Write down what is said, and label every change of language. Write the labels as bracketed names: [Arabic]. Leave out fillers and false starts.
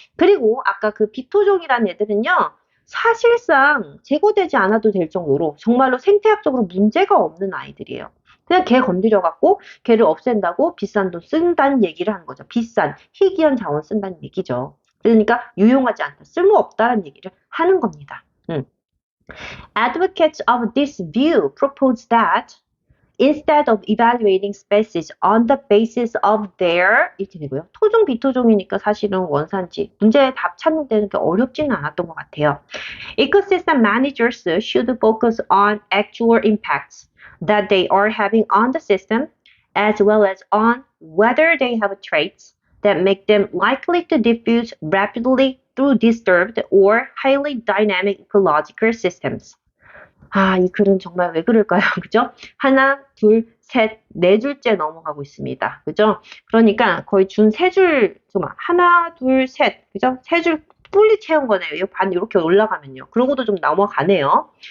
[Korean] 그리고 아까 그 비토종이라는 애들은요, 사실상 제거되지 않아도 될 정도로 정말로 생태학적으로 문제가 없는 아이들이에요. 그냥 걔 건드려갖고 걔를 없앤다고 비싼 돈 쓴다는 얘기를 하는 거죠. 비싼 희귀한 자원 쓴다는 얘기죠. 그러니까 유용하지 않다, 쓸모없다라는 얘기를 하는 겁니다. [English] Advocates of this view propose that instead of evaluating species on the basis of their [Korean] 이렇게 되고요. 토종, 비토종이니까 사실은 원산지, 문제의 답 찾는 데는 그렇게 어렵지는 않았던 것 같아요. [English] Ecosystem managers should focus on actual impacts that they are having on the system, as well as on whether they have traits that make them likely to diffuse rapidly through disturbed or highly dynamic ecological systems. [Korean] 아, 이 글은 정말 왜 그럴까요? 그죠? 하나, 둘, 셋, 네 줄째 넘어가고 있습니다. 그죠? 그러니까 거의 준 세 줄, 하나, 둘, 셋, 그죠? 세 줄 뿔리 채운 거네요. 이 반 이렇게 올라가면요. 그러고도 좀 넘어가네요.